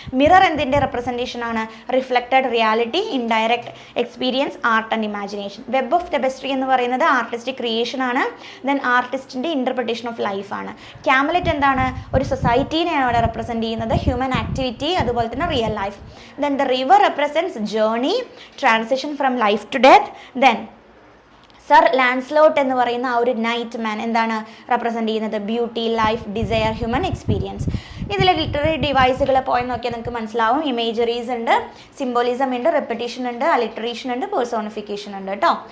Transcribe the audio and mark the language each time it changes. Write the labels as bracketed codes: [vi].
[ml] Mirror എന്തിൻ്റെ representation ആണ്? [en] Reflected reality, indirect experience, art and imagination. [ml] Web of ടെബസ്ട്രി എന്ന് പറയുന്നത് ആർട്ടിസ്റ്റിക് ക്രിയേഷൻ ആണ്. ദെൻ ആർട്ടിസ്റ്റിൻ്റെ ഇൻ്റർപ്രിട്ടേഷൻ ഓഫ് ലൈഫ് ആണ്. ക്യാമലറ്റ് എന്താണ്? ഒരു സൊസൈറ്റീനെയാണ് അവിടെ റെപ്രസെൻറ്റ് ചെയ്യുന്നത്, ഹ്യൂമൻ ആക്ടിവിറ്റി, അതുപോലെ തന്നെ real life. [en] Then the river represents journey, transition from life to death. [ml] Then sir ലാൻസ്ലോട്ട് എന്ന് പറയുന്ന ആ ഒരു നൈറ്റ് മാൻ എന്താണ് റെപ്രസെൻറ്റ് ചെയ്യുന്നത്? Beauty, life, desire, human experience. ഇതിലെ ലിറ്റററി ഡിവൈസുകൾ പോയി നോക്കിയാൽ നിങ്ങൾക്ക് മനസ്സിലാവും. ഇമേജറീസ് ഉണ്ട്, സിംബോളിസം ഉണ്ട്, റെപ്പിറ്റേഷൻ ഉണ്ട്, അലിറ്ററേഷൻ ഉണ്ട്, പേഴ്സോണിഫിക്കേഷൻ ഉണ്ട് കേട്ടോ.